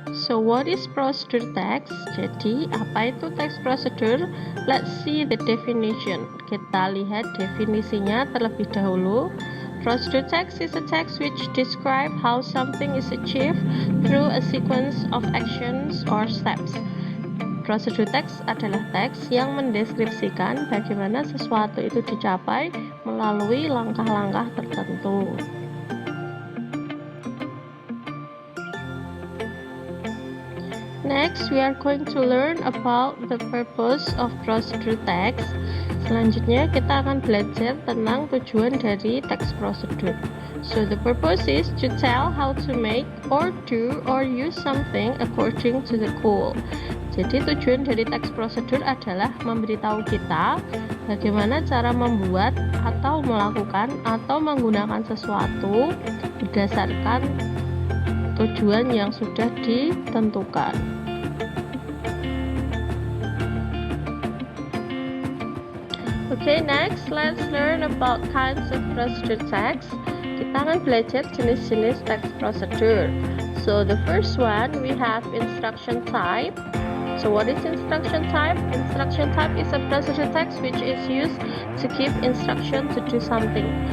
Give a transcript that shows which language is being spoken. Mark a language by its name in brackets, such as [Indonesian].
[English] So what is procedure text? [Indonesian] Jadi apa itu text procedure? [English] Let's see the definition. [Indonesian] Kita lihat definisinya terlebih dahulu. [English] Procedure text is a text which describe how something is achieved through a sequence of actions or steps. [Indonesian] Procedure text adalah teks yang mendeskripsikan bagaimana sesuatu itu dicapai melalui langkah-langkah tertentu. [English] Next, we are going to learn about the purpose of procedure text. [Indonesian] Selanjutnya, kita akan belajar tentang tujuan dari text procedure. [English] So, the purpose is to tell how to make or do or use something according to the goal. [Indonesian] Jadi, tujuan dari text procedure adalah memberitahu kita bagaimana cara membuat atau melakukan atau menggunakan sesuatu berdasarkan tujuan yang sudah ditentukan. [English] Okay, next let's learn about kinds of procedure text. [Indonesian] Kita akan belajar jenis-jenis text procedure. [English] So the first one we have instruction type. So what is instruction type? Instruction type is a procedure text which is used to give instruction to do something.